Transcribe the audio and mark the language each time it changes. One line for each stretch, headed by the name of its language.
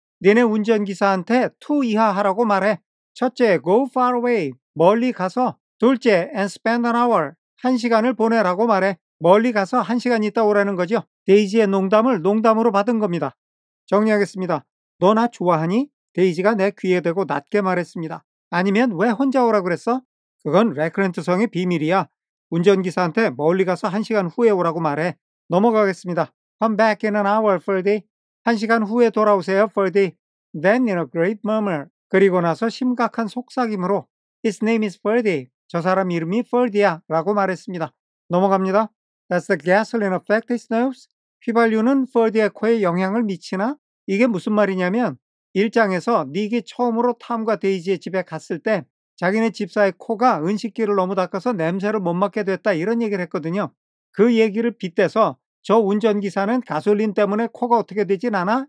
Korean: 너네 운전기사한테 to 이하 하라고 말해.
English: 첫째, go far away.
Korean: 멀리 가서.
English: 둘째, and spend an hour.
Korean: 1시간을 보내라고 말해. 멀리 가서 1시간 있다 오라는 거죠. 데이지의 농담을 농담으로 받은 겁니다. 정리하겠습니다. 너 나 좋아하니? 데이지가 내 귀에 대고 낮게 말했습니다. 아니면 왜 혼자 오라 그랬어? 그건 레크렌트 성의 비밀이야. 운전기사한테 멀리 가서 1시간 후에 오라고 말해. 넘어가겠습니다.
English: Come back in an hour, Ferdy.
Korean: 1시간 후에 돌아오세요, Ferdy. Then in a great murmur. 그리고 나서 심각한 속삭임으로
English: His name is Ferdy.
Korean: 저 사람 이름이 Ferdy야 라고 말했습니다. 넘어갑니다.
English: Does the gasoline affect his nose?
Korean: 휘발유는 Ferdy의 코에 영향을 미치나? 이게 무슨 말이냐면 1장에서 닉이 처음으로 탐과 데이지의 집에 갔을 때 자기네 집사의 코가 은식기를 너무 닦아서 냄새를 못 맡게 됐다 이런 얘기를 했거든요. 그 얘기를 빗대서 저 운전기사는 가솔린 때문에 코가 어떻게 되진 않아?